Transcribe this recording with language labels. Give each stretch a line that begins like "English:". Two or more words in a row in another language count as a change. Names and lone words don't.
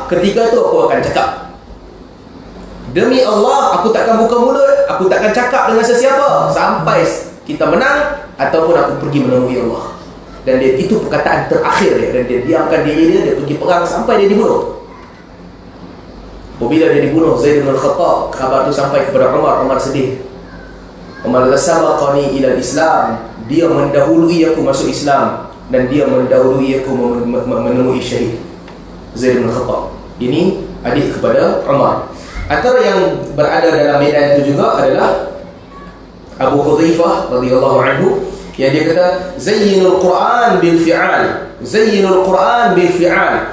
Malay: Ketika itu aku akan cakap. Demi Allah, aku takkan buka mulut, aku takkan cakap dengan sesiapa sampai kita menang ataupun aku pergi menemui Allah. Dan dia, itu perkataan terakhir dia, dan dia diamkan diri dia pergi perang sampai dia dibunuh. Apabila dia dibunuh, Zaid bin Khattab, kabar itu sampai kepada Umar. Umar sedih.
Arabic: "من سبقني إلى الإسلام",
Malay: dia mendahului aku masuk Islam dan dia mendahului aku menemui syahid, Zaid bin Khattab. Ini adik kepada Umar. Antara yang berada dalam medan itu juga adalah Abu Hudzaifah
Arabic: رضي الله عنه,
Malay: yang dia kata,
Arabic: "زين القرآن بالفعال, زين القرآن بالفعال."